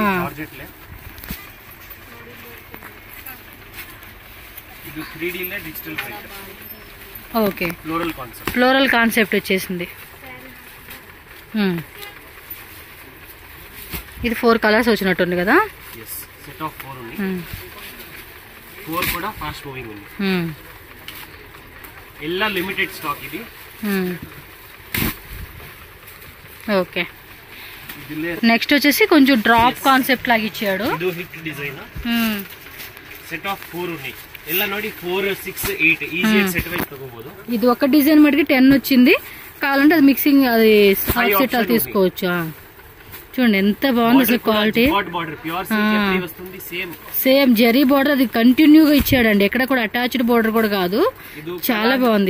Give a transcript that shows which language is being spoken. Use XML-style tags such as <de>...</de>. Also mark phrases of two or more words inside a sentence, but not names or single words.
<en>okay floral concept</en> <te>వచ్చేసింది. ఇది 4 కలర్స్ వచ్చినట్టుంది కదా.</te> <kn>ಎಲ್ಲ</kn> <en>limited stock</en> <kn>ಇದೆ.</kn> <te>ఓకే నెక్స్ట్ వచ్చేసి కొంచెం</te> <en>drop concept</en> <te>లాగా ఇచ్చాడు.</te> <kn>ಇದು</kn> <en>hit design set of</en> <kn>4 ఉన్నాయి ಎಲ್ಲ ನೋಡಿ 4 6 8 ಈಜಿ</kn> <en>set wise</en> <kn>ತಗೋಬಹುದು.</kn> <te>ఇది ఒక డిజైన్ మటుకి 10 వచ్చింది, కావాలంటే అది మిక్సింగ్ అది</te> <en>half set</en> <te>అది తీసుకోవచ్చు. చూడండి ఎంత బాగుంది అసలు క్వాలిటీ. సేమ్ జరీ బోర్డర్ అది కంటిన్యూగా ఇచ్చాడండి, ఎక్కడ కూడా</te> <en>attached border</en> <te>కూడా కాదు, చాలా బాగుంది.</te>